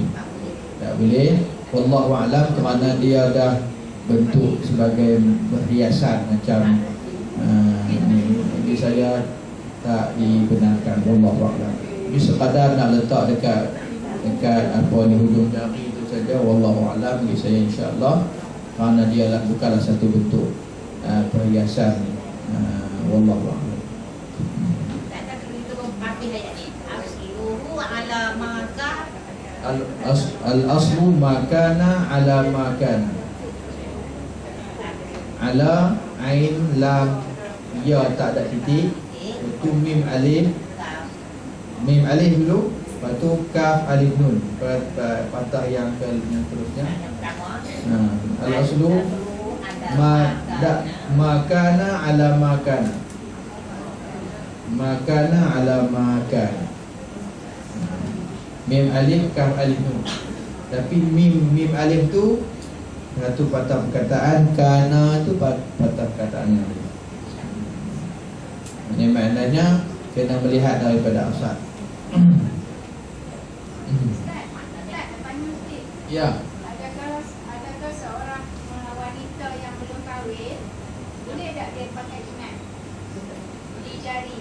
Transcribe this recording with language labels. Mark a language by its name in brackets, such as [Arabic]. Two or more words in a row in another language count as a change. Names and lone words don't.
[Arabic] والله أعلم, [Malay] kerana dia dah bentuk sebagai perhiasan macam ni. Bagi saya tak dibenarkan. [Arabic] والله أعلم. [Malay] Ini sekadar nak letak dekat apa ni hujung jari itu saja. [Arabic] والله أعلم [Malay] bagi saya, [Arabic] إن شاء الله, [Malay] kerana dia bukanlah satu bentuk perhiasan. [Arabic] والله أعلم. الأصل ما كان على ما كان. [Malay] Ala ain lam ya tak ada titik. Itu mim alif. Mim alif dulu, lepas tu kaf alif nun, patah yang terusnya. [Arabic] الأصل ما كان على ما كان. ما كان على ما كان. [Malay] Mim alif kaf alif nun. Tapi mim alif tu satu patah perkataan, kana tu patah perkataan yang lain. Ini maknanya kena melihat daripada asal. Ya. Adakah seorang wanita yang belum kahwin boleh tak dia pakai inai di jari?